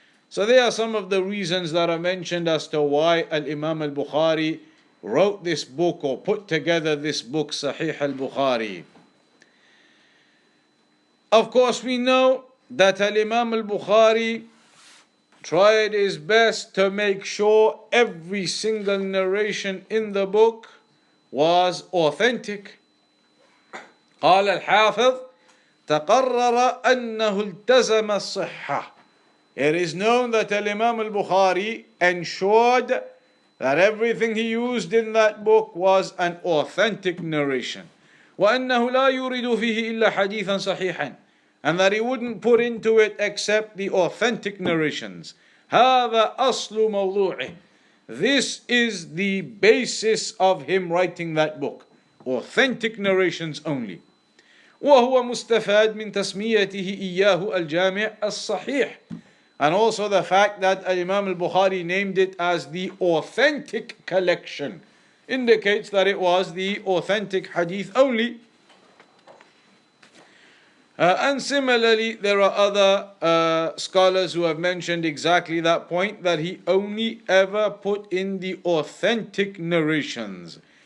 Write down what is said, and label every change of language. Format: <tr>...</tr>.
<en>So there are some of the reasons that are mentioned as to why Al-Imam Al-Bukhari wrote this book or put together this book, Sahih Al-Bukhari. Of course, we know that Al-Imam Al-Bukhari tried his best to make sure every single narration in the book was authentic.</en> <ar>قال الحافظ تقرر أنه التزم الصحة</ar> <en>It is known that Al-Imam Al-Bukhari ensured that everything he used in that book was an authentic narration.</en> <ar>وأنه لا يريد فيه إلا حديثا صحيحا,</ar> <en>and that he wouldn't put into it except the authentic narrations.</en> <ar>هذا أصل موضوعه.</ar> <en>This is the basis of him writing that book. Authentic narrations only.</en> <ar>وهو مستفاد من تسميته إياه الجامع الصحيح.</ar> <en>And also the fact that Imam Al-Bukhari named it as the authentic collection indicates that it was the authentic hadith only. And similarly, there are other scholars who have mentioned exactly that point, that he only ever put in the authentic narrations.</en>